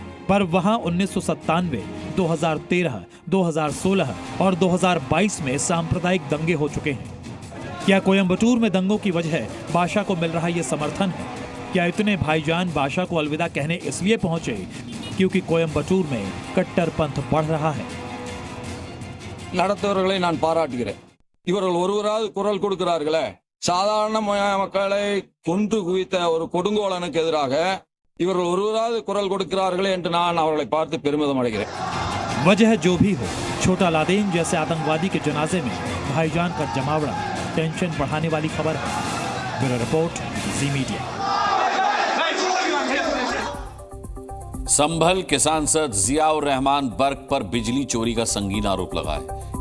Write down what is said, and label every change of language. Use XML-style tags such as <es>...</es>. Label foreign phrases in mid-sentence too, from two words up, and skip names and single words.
<hi>पर वहां 1997, 2013, 2016 और 2022 में सांप्रदायिक दंगे हो चुके हैं। क्या कोयम्बटूर में दंगों की वजह बादशाह को मिल रहा ये समर्थन है? क्या इतने भाईजान बादशाह को अलविदा कहने इसलिए पहुंचे क्योंकि कोयम्बटूर में कट्टरपंथ बढ़ रहा है?</hi> <ta>நடத்தவர்களை நான் பாராட்டுகிறேன். இவர்கள் ஒருவரால் குரல் கொடுக்கிறார்களே, சாதாரண மக்களை கொன்று குவித்த ஒரு கொடுங்கோலனுக்கு எதிராக இவர்கள் ஒருவரால் குரல் கொடுக்கிறார்களே என்று நான் அவர்களை பார்த்து பெருமிதம் அடைகிறேன்.</ta> <hi>वजह जो भी हो, छोटा लादेन जैसे आतंकवादी के जनाजे में भाईजान का जमावड़ा टेंशन बढ़ाने वाली खबर है।</hi> <en>bureau report, जी मीडिया।</en> <hi>संभल के सांसद जियाउर रहमान बर्क पर बिजली चोरी का संगीन आरोप लगा है।</hi>